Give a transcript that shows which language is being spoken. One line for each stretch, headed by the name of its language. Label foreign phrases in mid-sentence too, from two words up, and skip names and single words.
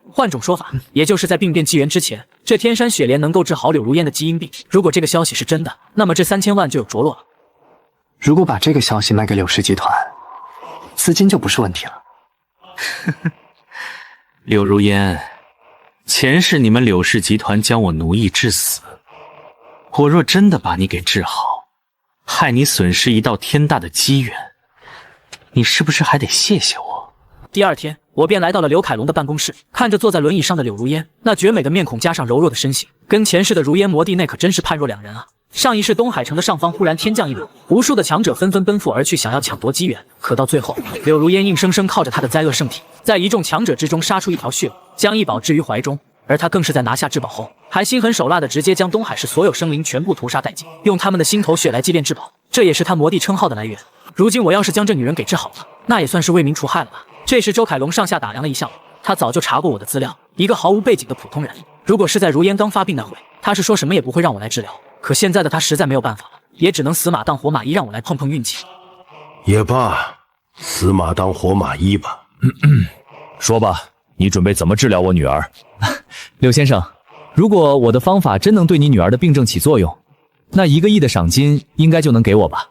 Chinese: 換種說法，也就是在病變紀元之前，這天山雪蓮能夠治好柳如煙的基因病。如果這個消息是真的，那麼這3000萬就有着落了。如果把這個消息賣給柳氏集團，資金就不是問題了。柳如煙，前世你們柳氏集團將我奴役致死，我若真的把你給治好，害你損失一道天大的機緣，你是不是還得謝謝我？第二天，我便來到了劉凱龍的辦公室，看着坐在輪椅上的柳如煙，那絕美的面孔加上柔弱的身形，跟前世的如煙魔帝那可真是判若兩人啊。上一世東海城的上方忽然天降一雷，無數的強者紛紛奔赴而去，想要搶奪機緣。可到最後，柳如煙硬生生靠着他的災厄聖體，在一眾強者之中殺出一條血路，將異寶置於懷中。而他更是在拿下至寶後，還心狠手辣的直接將東海市所有生靈全部屠殺殆盡，用他們的心頭血來祭奠至寶。這也是他魔帝稱號的來源。如今我要是將這女人給治好了，那也算是為民除害了吧。這時周凱龍上下打量了一下我，他早就查過我的資料，一個毫無背景的普通人。如果是在如煙剛發病那會，他是說什麼也不會讓我來治療。可現在的他實在沒有辦法了，也只能死馬當活馬醫，讓我來碰碰運氣。也罷，死馬當活馬醫吧。說吧，你準備怎麼治療我女兒？柳先生，如果我的方法真能對你女兒的病症起作用，那1個億的賞金應該就能給我吧？